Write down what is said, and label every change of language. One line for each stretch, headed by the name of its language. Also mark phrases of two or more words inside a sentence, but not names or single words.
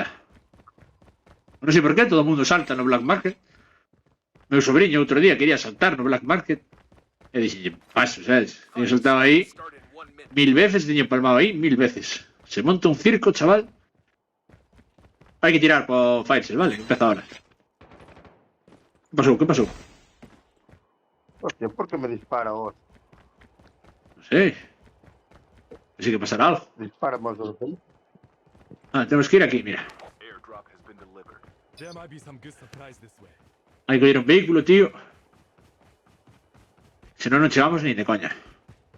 Galician: Non sei por qué todo o mundo salta no Black Market. Meu sobrinho outro día quería saltar no Black Market e dixenlle, paso, sabes? Teño saltado aí 1000 veces, teño palmado aí 1000 veces.
Spanish: Se monta un circo, chaval.
Galician: Hai que tirar po Firecell, vale? Empeza ahora.
Spanish: ¿Qué pasó? Hostia, ¿por qué me dispara vos? No sé. Así que pasará algo. Dispara más de lo que... Tenemos que ir aquí, mira.
English: Airdrop has been delivered. There might be some good surprise this way.
Spanish: Hay que ir a un vehículo, tío. Si no, no llegamos ni de coña.